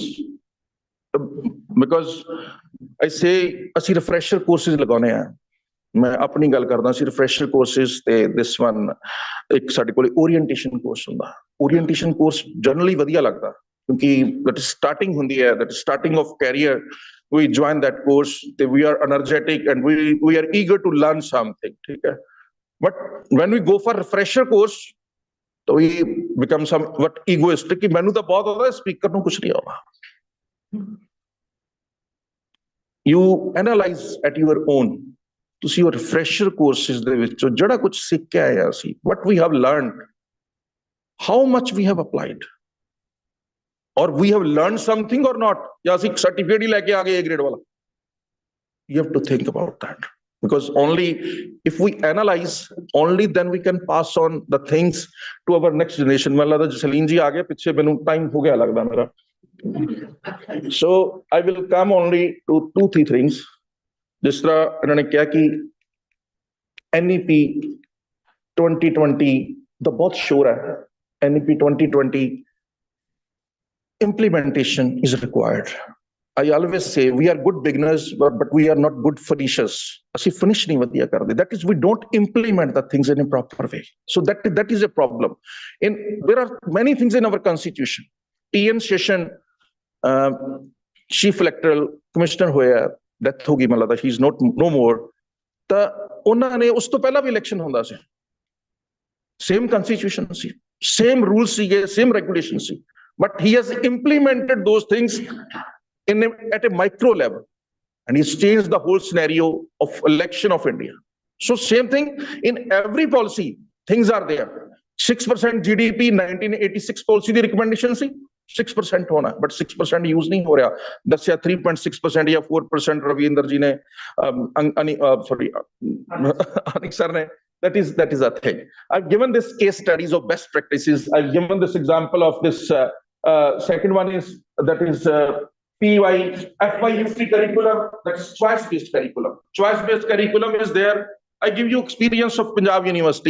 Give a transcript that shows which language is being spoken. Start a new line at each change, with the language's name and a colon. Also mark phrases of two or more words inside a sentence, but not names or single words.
English: Because I say,
Punjabi: ਅਸੀਂ
English: refresher courses
Punjabi: ਲਗਾਉਣੇ ਆ. ਮੈਂ ਆਪਣੀ ਗੱਲ ਕਰਦਾ ਸੀ
English: refresher courses
Punjabi: ਤੇ
English: this one
Punjabi: ਇੱਕ ਸਾਡੇ ਕੋਲ
English: orientation course
Punjabi: ਹੁੰਦਾ.
English: Orientation course generally
Punjabi: ਵਧੀਆ ਲੱਗਦਾ ਕਿਉਂਕਿ
English: that is starting
Punjabi: ਹੁੰਦੀ ਹੈ,
English: that is starting of career. We join that course, we are energetic and we are eager to learn something.
Hindi: ठीक है?
English: But when we go for refresher course, तो we become somewhat egoistic कि
Punjabi: ਮੈਨੂੰ ਤਾਂ ਬਹੁਤ ਆਉਂਦਾ speaker ਨੂੰ ਕੁਝ ਨਹੀਂ ਆਉਂਦਾ.
English: You analyze at your own.
Punjabi: ਤੁਸੀਂ ਉਹ
English: refresher courses
Punjabi: ਦੇ ਵਿੱਚੋਂ ਜਿਹੜਾ ਕੁਝ ਸਿੱਖ ਕੇ ਆਏ ਅਸੀਂ,
English: what we have learned, how much we have applied, or we have learned something or not,
Punjabi: ਜਾਂ ਅਸੀਂ certificate ਹੀ ਲੈ ਕੇ ਆ ਗਏ A grade ਵਾਲਾ.
English: You have to think about that, because only if we analyze, only then we can pass on the things to our next generation.
Punjabi: ਮੈਨੂੰ ਲੱਗਦਾ ਜਸਲੀਨ ਜੀ ਆ ਗਏ ਪਿੱਛੇ, ਮੈਨੂੰ time ਹੋ ਗਿਆ ਲੱਗਦਾ ਮੇਰਾ.
English: So I will come only to 2-3 things.
Punjabi: ਜਿਸ ਤਰ੍ਹਾਂ ਇਹਨਾਂ ਨੇ ਕਿਹਾ ਕਿ NEP 2020 ਦਾ ਬਹੁਤ ਸ਼ੋਰ ਹੈ.
English: NEP 2020 implementation is required. I always say we are good beginners, but we are not good finishers.
Punjabi: ਅਸੀਂ finish ਨਹੀਂ ਵਧੀਆ ਕਰਦੇ.
English: That is, we don't implement the things in a proper way. So that is a problem. There are many things in our constitution.
Punjabi: TN Session,
English: Chief Electoral Commissioner
Punjabi: ਹੋਇਆ, ਡੈਥ ਹੋ ਗਈ ਮੈਨੂੰ ਲੱਗਦਾ,
English: he is no more.
Punjabi: ਤਾਂ ਉਹਨਾਂ ਨੇ ਉਸ ਤੋਂ ਪਹਿਲਾਂ ਵੀ ਇਲੈਕਸ਼ਨ ਹੁੰਦਾ ਸੀ,
English: same constitution ਸੀ, same rules ਸੀਗੇ, same regulations ਸੀ, but he has implemented those things at a micro level, and he's changed the whole scenario of election of India. So same thing in every policy, things are there.
Punjabi: 6% GDP 1986 policy ਦੀ recommendation ਸੀ 6% ਹੋਣਾ, but 6% use ਨਹੀਂ ਹੋ ਰਿਹਾ. ਦੱਸਿਆ 3.6% ਜਾਂ 4% ਰਵਿੰਦਰ ਜੀ ਨੇ, sorry, ਅਨਿਕ ਸਰ ਨੇ.
English: That is a thing. I've given this case studies of best practices. I've given this example of this second one is FYUC curriculum, that's choice-based curriculum. Choice-based curriculum is there. I give you experience of Punjab University.